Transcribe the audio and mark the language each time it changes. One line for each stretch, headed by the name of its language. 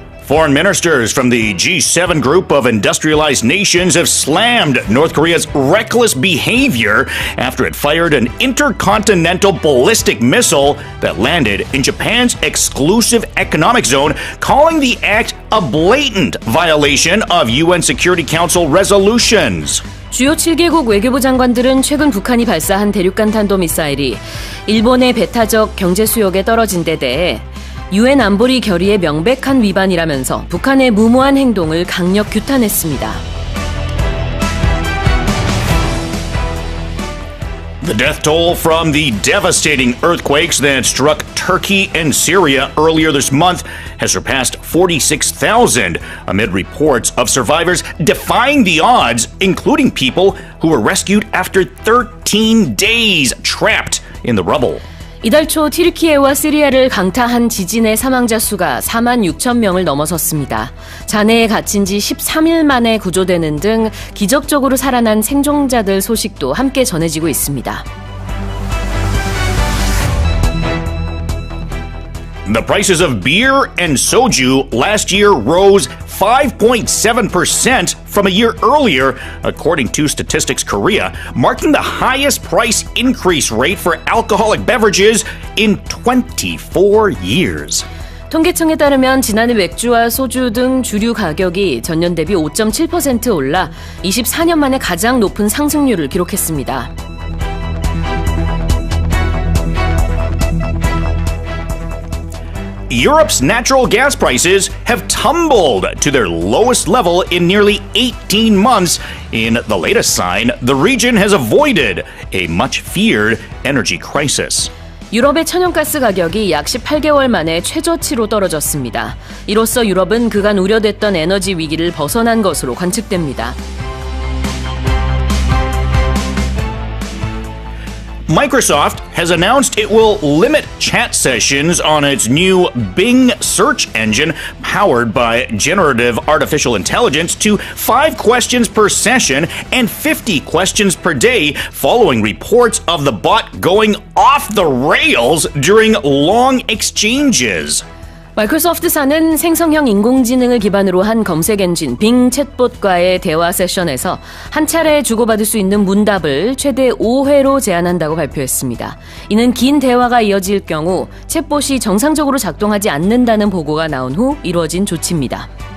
English: Foreign ministers from the G7 group of industrialized nations have slammed North Korea's reckless behavior after it fired an intercontinental ballistic missile that landed in Japan's exclusive economic zone, calling the act a blatant violation of UN Security Council resolutions.
Korean: 주요 7개국 외교부 장관들은 최근 북한이 발사한 대륙간 탄도미사일이 일본의 배타적 경제 수역에 떨어진 데 대해 UN 안보리 결의의 명백한 위반이라면서 북한의 무모한 행동을 강력 규탄했습니다.
English: The death toll from the devastating earthquakes that struck Turkey and Syria earlier this month has surpassed 46,000 amid reports of survivors defying the odds, including people who were rescued after 13 days trapped in the rubble.
Korean: 이달 초 튀르키예와 시리아를 강타한 지진의 사망자 수가 4만 6천 명을 넘어섰습니다. 잔해에 갇힌 지 13일 만에 구조되는 등 기적적으로 살아난 생존자들 소식도 함께 전해지고 있습니다.
English: The prices of beer and soju last year rose 5.7% from a year earlier, according to Statistics Korea, marking the highest price increase rate for alcoholic beverages in 24 years.
Korean: 통계청에 따르면 지난해 맥주와 소주 등 주류 가격이 전년 대비 5.7% 올라 24년 만에 가장 높은 상승률을 기록했습니다.
English: Europe's natural gas prices have tumbled to their lowest level in nearly 18 months. In the latest sign, the region has avoided a much-feared energy crisis.
Korean: 유럽의 천연가스 가격이 약 18개월 만에 최저치로 떨어졌습니다. 이로써 유럽은 그간 우려됐던 에너지 위기를 벗어난 것으로 관측됩니다.
English: Microsoft has announced it will limit chat sessions on its new Bing search engine powered by generative artificial intelligence to 5 questions per session and 50 questions per day, following reports of the bot going off the rails during long exchanges.
Korean: 마이크로소프트사는 생성형 인공지능을 기반으로 한 검색 엔진 빙 챗봇과의 대화 세션에서 한 차례 주고받을 수 있는 문답을 최대 5회로 제한한다고 발표했습니다. 이는 긴 대화가 이어질 경우 챗봇이 정상적으로 작동하지 않는다는 보고가 나온 후 이루어진 조치입니다.